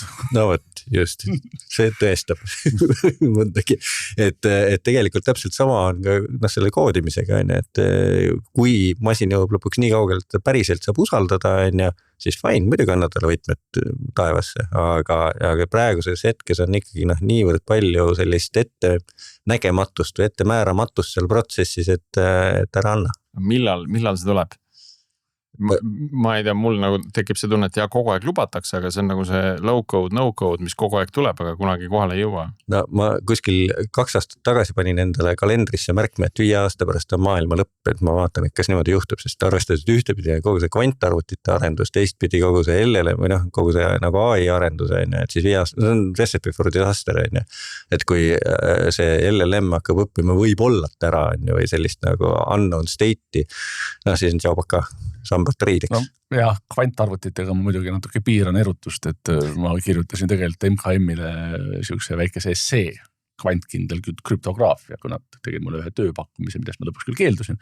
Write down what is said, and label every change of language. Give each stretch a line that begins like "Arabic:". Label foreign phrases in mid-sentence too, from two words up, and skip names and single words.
Estonian: No võt, just, see tõestab mõndagi, et tegelikult täpselt sama on ka selle koodimisega, et kui masin jõuab lõpuks nii kaugel, et päriselt saab usaldada, siis fine, muidugi annad talle võtmed taevasse, aga praeguses hetkes on ikkagi niivõrd palju sellist ette nägematust või ette määramatust seal protsessis, et ära anna. Millal see tuleb? Ma ei tea, mul nagu tekib see tunne, et kogu aeg lubatakse, aga see on nagu see
English: low code, no code,
Estonian: mis kogu aeg tuleb, aga kunagi kohale ei jõua. No ma kuskil 2 aastat tagasi panin endale kalendrisse märkme, et 5 aasta pärast on maailma lõpp, et ma vaatan, et kas niimoodi juhtub, sest arvestades ühtepidi kogu see kvantarvutite arendus, teistpidi kogu see LLM või kogu see nagu AI arendus, et siis 5 aasta, see on
English: recipe for disaster,
Estonian: et kui see LLM hakkab õppima võib-ollat ära või sellist nagu
English: unknown state'i,
Estonian: siis on tšaubaka sambart riideks. No, jah, kvantarvutitega ma muidugi natuke piiran erutust, et ma kirjutasin tegelikult MKM-ile siukse väikese essee, kvantkindel krüptograafia, kui nad tegid mulle ühe tööpakkumise, millest ma lõpuks küll keeldusin.